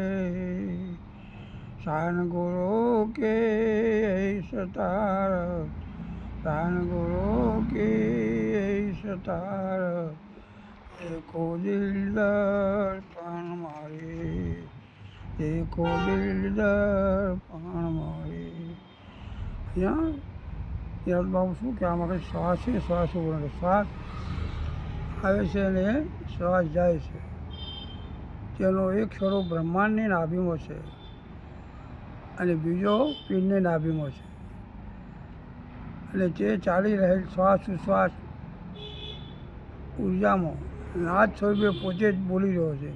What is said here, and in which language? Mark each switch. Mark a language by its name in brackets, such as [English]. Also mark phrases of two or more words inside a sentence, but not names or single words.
[Gujarati] શાન ગુરુ કે સતાર, શાન ગુરુ કે સતાર, [Hindi] देखो दिल दर्पण मारे, देखो दिल दर्पण मारे। [Gujarati] यहाँ યાદ બાબુ શું કહેવા માંગે? શ્વાસે શ્વાસ બોલે, શ્વાસ આવે છે અને શ્વાસ જાય છે, તેનો એક છોડો બ્રહ્માંડની નાભીમાં છે અને બીજો પીરની નાભીમાં છે, અને તે ચાલી રહેલ શ્વાસ ઉશ્વાસ ઉર્જામાં નાદ સ્વરૂપે પોતે જ બોલી રહ્યો છે।